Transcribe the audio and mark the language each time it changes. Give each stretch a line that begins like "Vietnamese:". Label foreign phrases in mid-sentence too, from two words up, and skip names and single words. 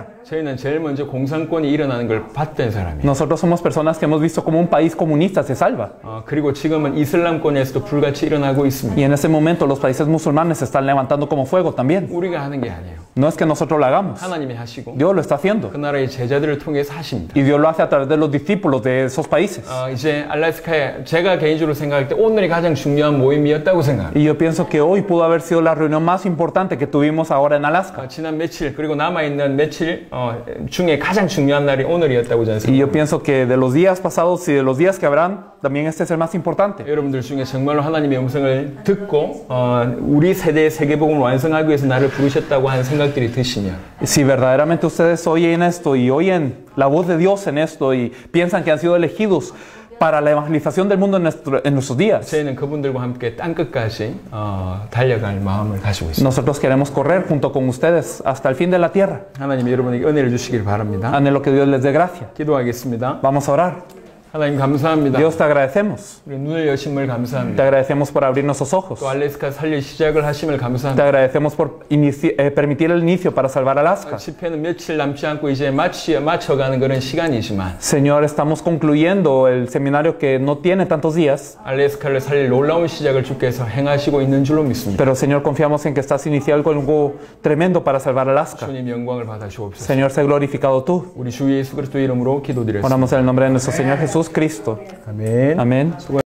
Korean: 저희는 제일 먼저 공산권이 일어나는 걸 봤던 사람이에요.
Spanish: Nosotros somos personas que hemos visto como un país comunista se salva.
Korean: 그리고 지금은 이슬람권에서도 불같이 일어나고 있습니다.
Spanish: Y en ese momento los países musulmanes se están levantando como fuego también.
Korean: 우리가 하는 게 아니에요.
Spanish: No es que nosotros lo hagamos.
Korean: 하나님이 하시고
Spanish: Dios lo está haciendo.
Korean: 그 나라의 제자들을 통해서 하십니다.
Spanish: Y Dios lo hace a través de los discípulos de esos países.
Korean: 이제 알래스카에 제가 개인적으로 생각할 때 오늘이 가장 중요한 모임이었다고 생각합니다.
Spanish: Y yo pienso que hoy pudo haber sido la reunión más importante que tuvimos ahora en Alaska.
Korean: 지난 며칠 그리고 남아있는 며칠 중에 가장 중요한 날이 오늘이었다고 저는
Spanish: Y yo
Korean: 생각합니다.
Spanish: pienso que de los días pasados y de los días que habrán, también este es el más importante.
Korean: 여러분들 중에 정말로 하나님의 음성을 듣고 우리 세대의 세계복음을 완성하기 위해서 나를 부르셨다고 하는 생각들이 드시면
Spanish: Si verdaderamente ustedes oyen esto y oyen la voz de Dios en esto y piensan que han sido elegidos para la evangelización del mundo en nuestros días,
Korean: 저희는 그분들과 함께 땅끝까지 달려갈 마음을 가지고 있습니다.
Spanish: nosotros queremos correr junto con ustedes hasta el fin de la tierra.
Korean: 하나님 여러분에게 은혜를 주시길 바랍니다.
Spanish: Anhelo que Dios les dé gracia.
Korean: 기도하겠습니다.
Spanish: Vamos a orar.
Korean: 하나님 감사합니다.
Spanish: Dios, te agradecemos.
Korean: 우리 눈을 여심을
Spanish: Te
Korean: 감사합니다.
Spanish: agradecemos por abrir nuestros ojos.
Korean: 또 알래스카 살릴 시작을 하심을
Spanish: Te
Korean: 감사합니다.
Spanish: agradecemos por permitir el inicio para salvar Alaska.
Korean: 집회는 며칠 남지 않고 이제 맞춰가는 그런 시간이지만
Spanish: Señor, estamos concluyendo el seminario que no tiene tantos días,
Korean: 알래스카를 살릴 놀라운 시작을 주께서 행하시고 있는 줄로 믿습니다.
Spanish: pero Señor, confiamos en que estás iniciando algo tremendo para salvar Alaska.
Korean: 주님 영광을 받아 주옵소서.
Spanish: Señor, sé glorificado tú.
Korean: 우리 주 예수 그리스도 이름으로 기도드렸습니다.
Spanish: Oramos en el nombre de nuestro Señor Jesucristo.
Korean: 아멘.
Spanish: Amén.